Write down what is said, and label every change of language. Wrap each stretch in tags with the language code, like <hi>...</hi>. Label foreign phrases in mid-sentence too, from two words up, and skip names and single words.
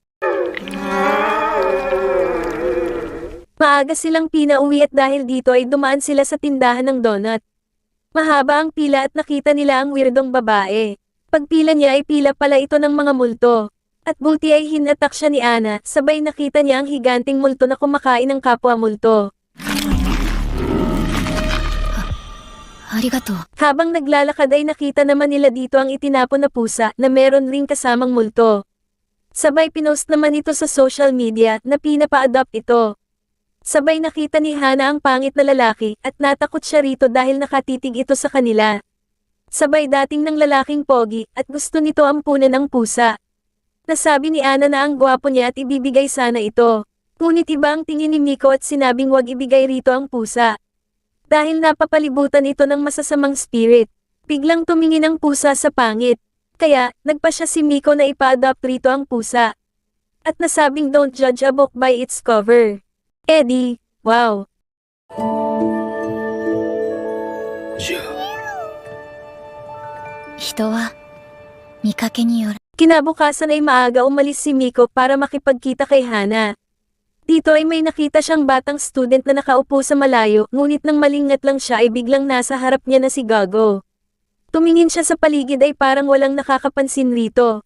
<tl>Maaga silang pinauwi at dahil dito ay dumaan sila sa tindahan ng donut. Mahaba ang pila at nakita nila ang weirdong babae. Pagpila niya ay pila pala ito ng mga multo. At buti ay hinatak siya ni Ana, sabay nakita niya ang higanting multo na kumakain ng kapwa multo.</tl> <ja>ありがとう。</ja> <tl>Habang naglalakad ay nakita naman nila dito ang itinapon na pusa na meron ring kasamang multo. Sabay pinost naman ito sa social media na pinapa-adopt ito. Sabay nakita ni Hana ang pangit na lalaki at natakot siya rito dahil nakatitig ito sa kanila. Sabay dating ng lalaking pogi at gusto nito ampunan ang pusa. Nasabi ni Ana na ang gwapo niya at ibibigay sana ito. Ngunit iba ang tingin ni Miko at sinabing wag ibigay rito ang pusa. Dahil napapalibutan ito ng masasamang spirit, biglang tumingin ang pusa sa pangit. Kaya, nagpa siya si Miko na ipa-adopt rito ang pusa. At nasabing</tl> <en>don't judge a book by its cover.</en> <tl>Eddie, wow!</tl> <ja>人は見かけによる。</ja> <tl>Kinabukasan ay maaga umalis si Miko para makipagkita kay Hana. Dito ay may nakita siyang batang student na nakaupo sa malayo, ngunit nang malingat lang siya ay biglang nasa harap niya na si Gago. Tumingin siya sa paligid ay parang walang nakakapansin rito.</tl>